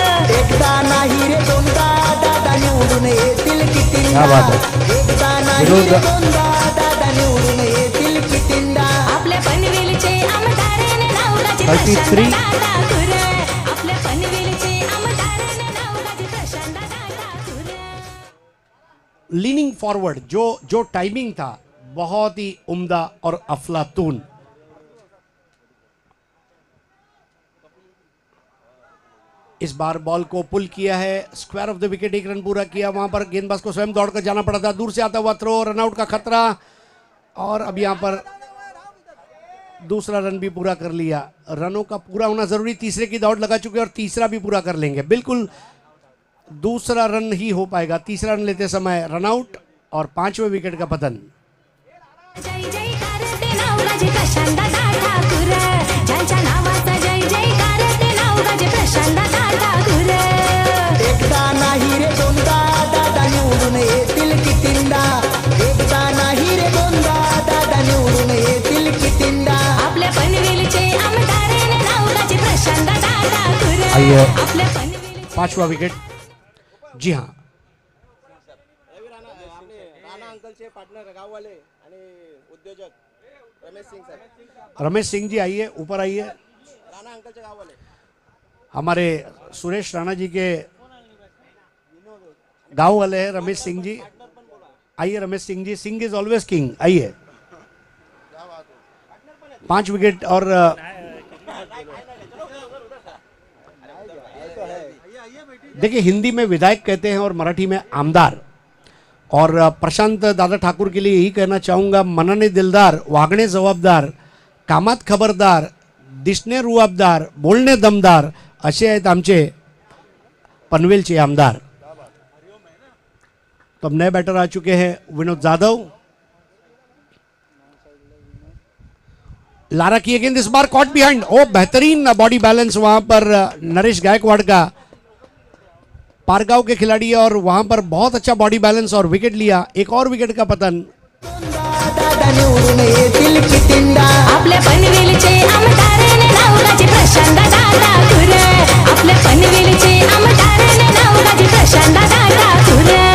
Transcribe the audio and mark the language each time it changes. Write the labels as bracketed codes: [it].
[mr] एकदा नाही रे दोनदा दादा निवडून येतील कितींदा, [hi] क्या बात है। [mr] एकदा नाही विनोद- रे दोनदा दादा निवडून येतील कितींदा। आपल्या पनवेलचे आमदार ने नाव गाजे 33. प्रशांत ठाकूर। आपल्या पनवेलचे आमदार ने नाव गाजे प्रशांत ठाकूर। [hi] लीनिंग फॉरवर्ड, जो टाइमिंग था बहुत ही उम्दा और अफलातून। इस बार बॉल को पुल किया है, square of the wicket, 1 run पूरा किया। वहां पर गेंदबाज को स्वयं दौड़कर जाना पड़ा था, दूर से आता हुआ थ्रो, रनआउट का खतरा, और अब यहां पर दूसरा रन भी पूरा कर लिया। रनों का पूरा होना जरूरी, तीसरे की दौड़ लगा चुके और तीसरा भी पूरा कर लेंगे, बिल्कुल दूसरा रन ही हो पाएगा। तीसरा रन लेते समय रनआउट और 5वें विकेट का पतन। [mr] जय जयकार ते नाव गाजे प्रशांत ठाकूर। ज्यांच्या नावाचा जय जयकार ते नाव गाजे प्रशांत ठाकूर। एकदा नाही रे दोनदा दादा निवडून येतील कितींदा, एकदा नाही रे दोनदा दादा निवडून येतील कितींदा। आपल्या पनवेलचे आमदार ने नाव गाजे प्रशांत ठाकूर। [hi] आइए। [mr] आपल्या पनवेलचे [hi] 5वां विकेट, जी हाँ, [mr] राणा अंकलचे पार्टनर गाववाले आणि उद्योजक रमेश सिंग सर, [hi] रमेश सिंह जी आइए, ऊपर आइए। [mr] राणा अंकलचे गाववाले [hi] हमारे सुरेश राणा जी के गांव वाले हैं रमेश सिंह जी, आइए Ramesh Singh ji, [en] Singh is always king, [hi] आइए। 5 विकेट और देखिए, हिंदी में विधायक कहते हैं और मराठी में आमदार। और प्रशांत दादा ठाकूर के लिए यही कहना चाहूँगा, [mr] मनाने दिलदार, वागणे जबाबदार, कामात खबरदार, दिसणे रुबाबदार, बोलणे दमदार, असे आहेत आमचे पनवेलचे आमदार। [hi] तो अब नए बैटर आ चुके हैं, विनोद जाधव। लारा की गेंद इस बार कॉट बिहाइंड, ओ बेहतरीन बॉडी बैलेंस वहां पर नरेश गायकवाड़ का, पारगांव के खिलाड़ी है, और वहां पर बहुत अच्छा बॉडी बैलेंस और विकेट लिया। एक और विकेट का पतन। [mr] दादा निवडून येतील कितींदा। आपल्या पनवेलचे आमदार ने नाव गाजे प्रशांत ठाकूर। आपल्या पनवेलचे आमदार ने नाव गाजे प्रशांत ठाकूर।